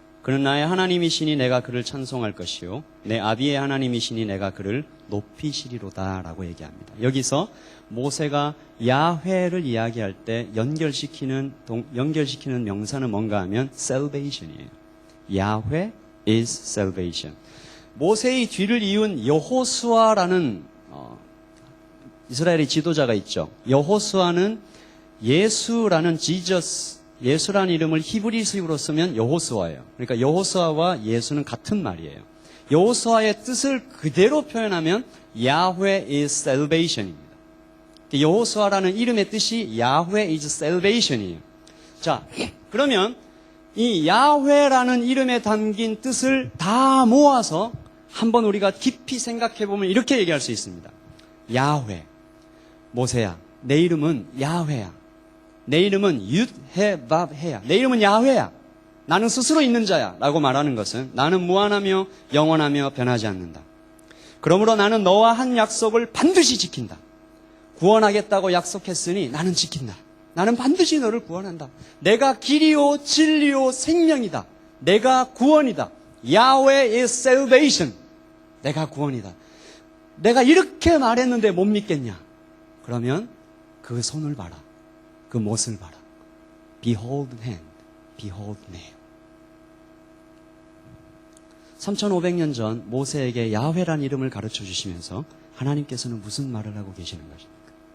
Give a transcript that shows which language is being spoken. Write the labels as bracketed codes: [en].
[ko] 그는 나의 하나님이시니 내가 그를 찬송할 것이요 내 아비의 하나님이시니 내가 그를 높이시리로다 라고 얘기합니다. 여기서 모세가 야훼를 이야기할 때 연결시키는 명사는 뭔가 하면 salvation이에요. [en] 야훼 is salvation. [ko] 모세의 뒤를 이은 여호수아라는 이스라엘의 지도자가 있죠. 여호수아는 예수라는 예수라는 이름을 히브리식으로 쓰면 여호수아예요. 그러니까 여호수아와 예수는 같은 말이에요. 여호수아의 뜻을 그대로 표현하면 야훼 [en] is salvation [ko] 입니다. 여호수아라는 이름의 뜻이 야훼 [en] is salvation [ko] 이에요. 자, 그러면 이 야훼라는 이름에 담긴 뜻을 다 모아서 한번 우리가 깊이 생각해 보면 이렇게 얘기할 수 있습니다. 야훼, 모세야, 내 이름은 야훼야. 내 이름은 윕헤밥헤야. 내 이름은 야훼야. 나는 스스로 있는 자야. 라고 말하는 것은 나는 무한하며 영원하며 변하지 않는다. 그러므로 나는 너와 한 약속을 반드시 지킨다. 구원하겠다고 약속했으니 나는 지킨다. 나는 반드시 너를 구원한다. 내가 길이요 진리요 생명이다. 내가 구원이다. [en] 야훼 is salvation. [ko] 내가 구원이다. 내가 이렇게 말했는데 못 믿겠냐? 그러면 그 손을 봐라. 그 못을 봐라. [en] Behold hand, behold nail. [ko] 3500년 전 모세에게 야훼란 이름을 가르쳐 주시면서 하나님께서는 무슨 말을 하고 계시는 것입니까?